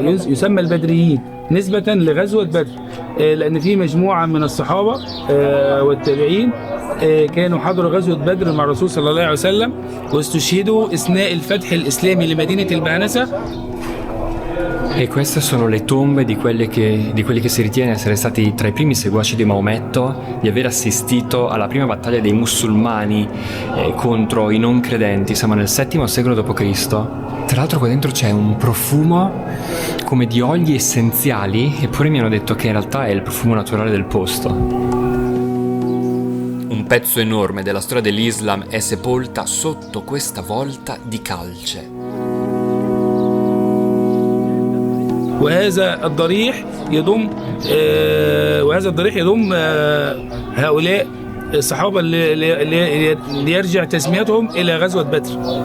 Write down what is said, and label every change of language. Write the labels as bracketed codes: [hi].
[ar] يسمى البدريين نسبة لغزوة بدر لأن في مجموعة من الصحابة والتابعين كانوا حضروا غزوة بدر مع الرسول صلى الله عليه وسلم واستشهدوا أثناء الفتح الإسلامي لمدينة البهنسة. [it] E queste sono le tombe di quelli che si ritiene essere stati tra i primi seguaci di Maometto, di aver assistito alla prima battaglia dei musulmani contro i non credenti. Siamo nel VII secolo d.C. Tra l'altro qua dentro c'è un profumo come di oli essenziali, eppure mi hanno detto che in realtà è il profumo naturale del posto. Un pezzo enorme della storia dell'Islam è sepolta sotto questa volta di calce. [ar] وهذا الضريح يضم هؤلاء الصحابة اللي يرجع تسميتهم إلى غزوة بدر.